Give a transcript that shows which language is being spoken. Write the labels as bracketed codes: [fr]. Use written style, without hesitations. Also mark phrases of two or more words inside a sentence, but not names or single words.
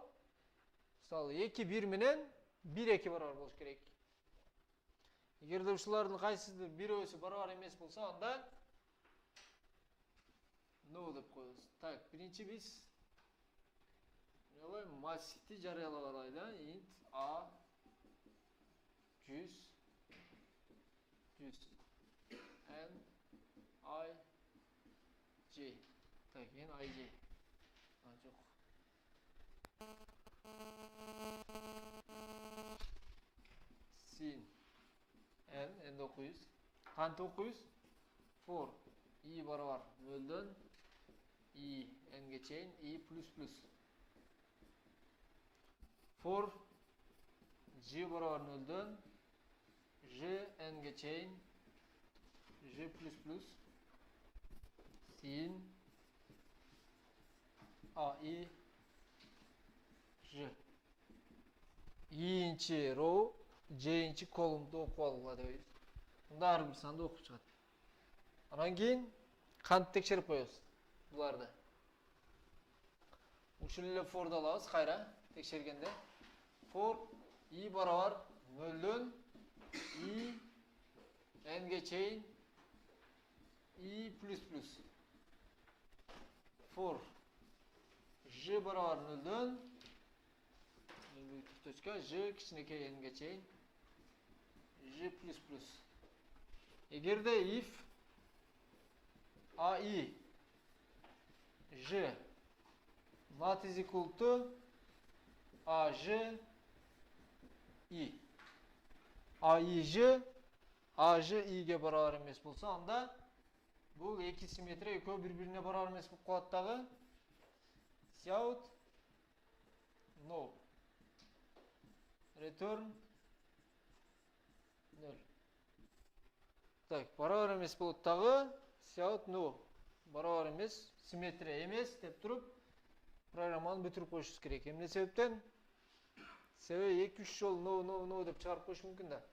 [ky] Мисалы 2, 1 менен 1, 2 барабар болуш керек. Эгерде ушулардын кайсысы бирөөсү барабар эмес болсо, анда no деп коебуз. Так, биринчи биз массивти жарыялап алайлы. [en] Int a 100 n I j. [ky] Так, ен I j. Жок. Sin n 900. Канча окуйбуз? For i барабар 0дөн i n'ге чейин i плюс плюс. For j барабар 0дөн j n'ге чейин j плюс плюс sin a i j. i'нчи row, j'нчи колумду окуп алгыла дейбиз. Мында ар бир санды окуп чыгат. Анан кийин кантип текшерип коебуз буларды. Ушул эле for'ду алабыз кайра текшергенде. For i барабар 0дөн i n'ге чейин i плюс плюс. For j барабар 0дөн точка j кичинекей n'ге чейин j плюс плюс. Эгерде if [en] ai j not is equal to aj i [ky] aj i'ге барабар эмес болсо, анда бул эки симметрия экөө бири-бирине барабар эмес болуп калат дагы. [en] Cout no. Return 0. [ky] Так, барабар эмес болот дагы. [en] Cout no. [ky] Барабар эмес, симметрия эмес деп туруп программаны бүтүрүп коюшубуз керек. Эмне себептен? Себеби 2-3 жолу no деп чыгарып коюш мүмкүн да.